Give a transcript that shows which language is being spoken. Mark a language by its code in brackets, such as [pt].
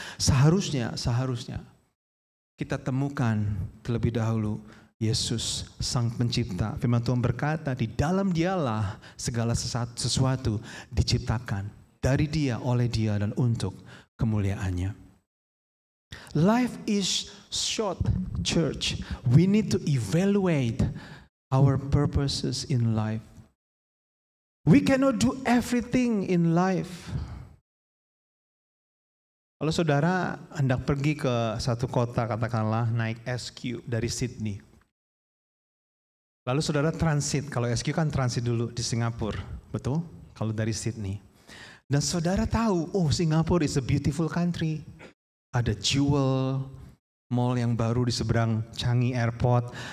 [id] Seharusnya kita temukan terlebih dahulu Yesus Sang Pencipta. Firman Tuhan berkata, di dalam Dialah segala sesuatu diciptakan. Dari Dia, oleh Dia, dan untuk kemuliaannya. [en] Life is short, church. We need to evaluate our purposes in life. We cannot do everything in life. [id] Kalau saudara hendak pergi ke satu kota, katakanlah naik SQ dari Sydney. Lalu saudara transit, kalau SQ kan transit dulu di Singapura, betul? Kalau dari Sydney. Dan saudara tahu, oh [en] Singapura is a beautiful country. [id] Ada Jewel Mall yang baru di seberang Changi Airport.